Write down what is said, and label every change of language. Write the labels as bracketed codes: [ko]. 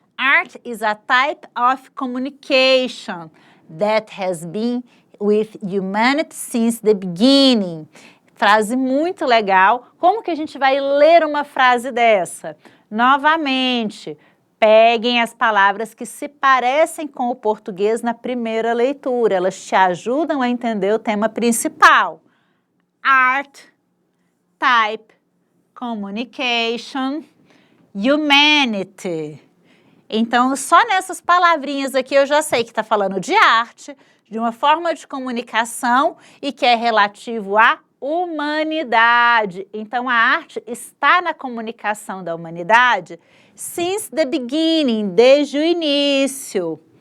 [en] Art is a type of communication that has been with humanity since the beginning. [pt] Frase muito legal. Como que a gente vai ler uma frase dessa? Novamente, peguem as palavras que se parecem com o português na primeira leitura. Elas te ajudam a entender o tema principal. [en] Art, type, communication, humanity. [pt] Então, só nessas palavrinhas aqui eu já sei que está falando de arte, de uma forma de comunicação e que é relativo à humanidade. Então, a arte está na comunicação da humanidade [en] since the beginning, [pt] desde o início.